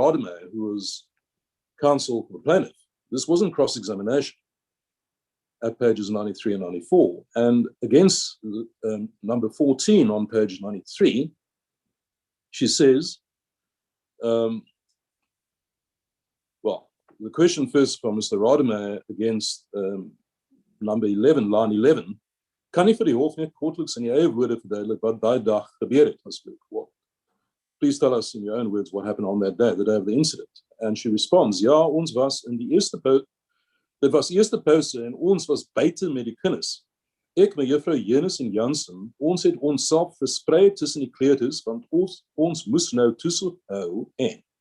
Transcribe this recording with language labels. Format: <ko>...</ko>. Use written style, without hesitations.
<en>Rademacher, who was counsel for the plaintiff. This wasn't cross-examination at pages 93 and 94. And against number 14 on page 93, she says, well, the question first from Mr. Rademacher against number 11, line 11,</en> <af>kan nie vir die hof net kortliks in die eie woorde verduidelik wat daai dag gebeur het asseblief?</af> <en>Well, please tell us in your own words what happened on that day, the day of the incident. And she responds,</en> <af>ja, ons was in die eerste dit was eerste pause en ons was buite met die kinders. Ek, mevrou Jenus en Jansen, ons het onsself versprei tussen die kleuters, want ons moes nou toesig hou en.</af>